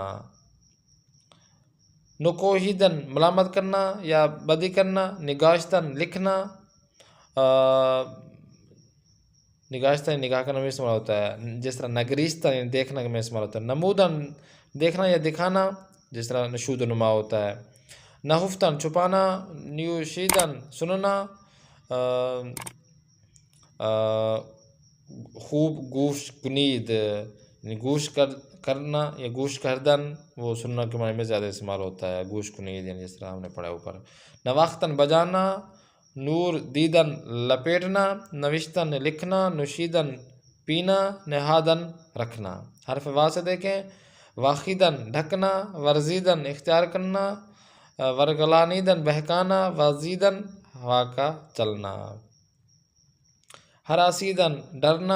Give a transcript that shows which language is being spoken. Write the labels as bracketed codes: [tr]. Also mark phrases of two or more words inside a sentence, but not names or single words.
[ur] نکوہیدن ملامت کرنا یا بدی کرنا. نگاشتن لکھنا. نگاشتن نگاہ کرنا میں استعمال ہوتا ہے. جس طرح نگریستن یعنی دیکھنا میں استعمال ہوتا ہے. نمودن دیکھنا یا دکھانا جس طرح نشود و نما ہوتا ہے. نہفتن چھپانا. نیوشیدن سننا. [fa] خوب گوش کنید [ur] یعنی گوش کرنا یا [fa] گوش کردن [ur] وہ سننا کے معنی میں زیادہ استعمال ہوتا ہے. [fa] گوش کنید [ur] یعنی جس طرح ہم نے پڑھا اوپر. نواختن بجانا. نور دیدن لپیٹنا. نوشتن لکھنا. نشیدن پینا. نہادن رکھنا. حرف وا سے دیکھیں. واخیدن ڈھکنا. ورزیدن اختیار کرنا. ورگلانیدن بہکانا. وزیدن ہوا کا چلنا. ہراسیدن ڈرنا.